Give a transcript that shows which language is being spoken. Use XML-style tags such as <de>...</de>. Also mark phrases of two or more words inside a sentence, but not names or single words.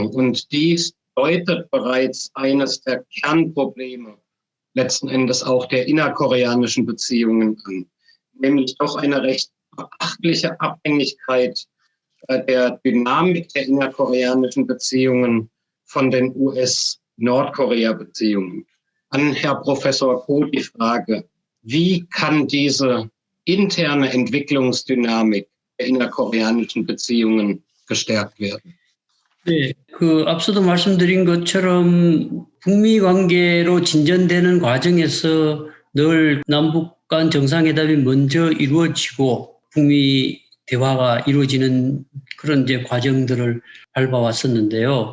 <de>Und dies deutet bereits eines der Kernprobleme letzten Endes auch der innerkoreanischen Beziehungen an, nämlich doch eine recht beachtliche Abhängigkeit der Dynamik der innerkoreanischen Beziehungen von den US-Nordkorea-Beziehungen. An Herr Professor Ko die Frage, wie kann diese interne Entwicklungsdynamik der innerkoreanischen Beziehungen gestärkt werden?</de> <ko>네, 앞서도 말씀드린 것처럼 북미 관계로 진전되는 과정에서 늘 남북 간 정상회담이 먼저 이루어지고 북미 대화가 이루어지는 그런 이제 과정들을 밟아왔었는데요.</ko>